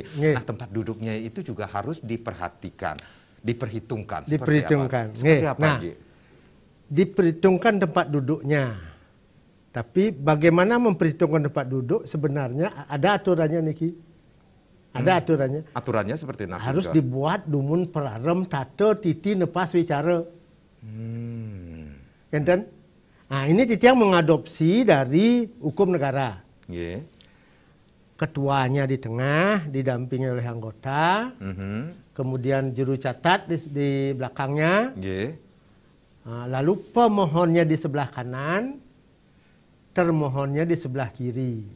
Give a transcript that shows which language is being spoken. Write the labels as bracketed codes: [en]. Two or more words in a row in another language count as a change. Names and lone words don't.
[id] Nah, tempat duduknya itu juga harus diperhatikan, diperhitungkan. Seperti apa? Nah, diperhitungkan tempat duduknya. Tapi bagaimana memperhitungkan tempat duduk sebenarnya ada aturannya niki. Ada aturannya. Aturannya seperti apa? Harus dibuat [ban] dumun perarem tata titi nepas wicara. [id] Enten? Nah, ini titi yang mengadopsi dari hukum negara. Ketuanya di tengah, didampingi oleh anggota. Kemudian juru catat di belakangnya. Lalu pemohonnya di sebelah kanan, termohonnya di sebelah kiri.